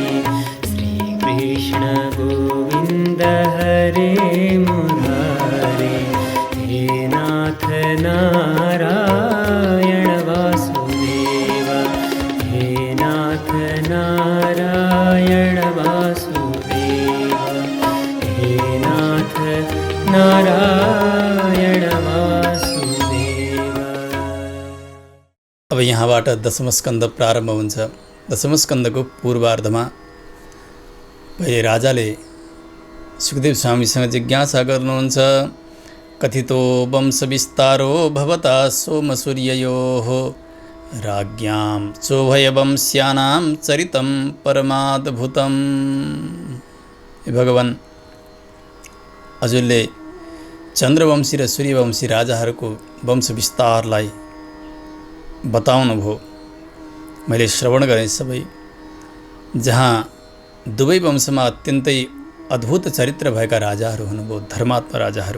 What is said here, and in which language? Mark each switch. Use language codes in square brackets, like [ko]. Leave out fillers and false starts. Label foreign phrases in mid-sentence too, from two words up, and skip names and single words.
[sa] श्रीकृष्ण गोविन्द हरे मुरारे, हे नाथ नारायण वासुदेव, हे नाथ नारायण वासुदेव, हे नाथ नारायण वासुदेव। [ne] अब यहाँबाट दशम स्कन्द प्रारम्भ हुन्छ। दशम स्कन्दको पूर्वार्धमा पहिले राजाले सुखदेव स्वामीसँग जिज्ञासा गर्नुहुन्छ। [sa] कथितो वंश विस्तारो भवता सोमसूर्ययोः, राज्ञां चोभयवंश्यानां चरितं परमाद्भुतं। [ne] हे भगवान, हजुरले चन्द्रवंशी र सूर्यवंशी राजाहरूको वंश विस्तारलाई बताउनुभयो। मैले श्रवण गरेँ सबै, जहाँ दुवै वंशमा अत्यन्तै अद्भुत चरित्र भएका राजाहरू हुनुभयो, धर्मात्मा राजाहरू।